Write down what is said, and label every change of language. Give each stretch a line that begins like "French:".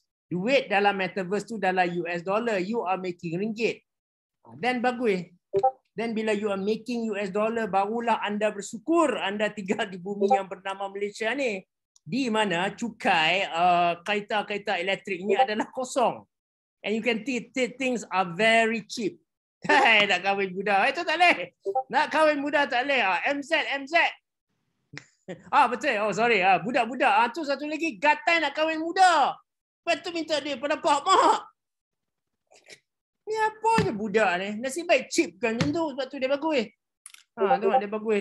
Malay: Duit dalam metaverse tu dalam US dollar,
English: you are making
Malay: ringgit. Then bagus. Dan bila
English: you are making US dollar,
Malay: barulah anda bersyukur anda tinggal di bumi yang bernama Malaysia ni. Di mana cukai kereta elektrik ni adalah kosong.
English: And you can see things are very cheap.
Malay: Nak kahwin budak. Itu tak boleh. Nak kahwin budak tak boleh. MZ. Betul. Oh sorry. Budak-budak. Tu satu lagi. Gatai nak kahwin muda. Lepas tu minta dia pada pak mak. Ni apa je budak ni? Nasib baik chip kan macam tu. Sebab tu dia bagus. Tengok dia bagus.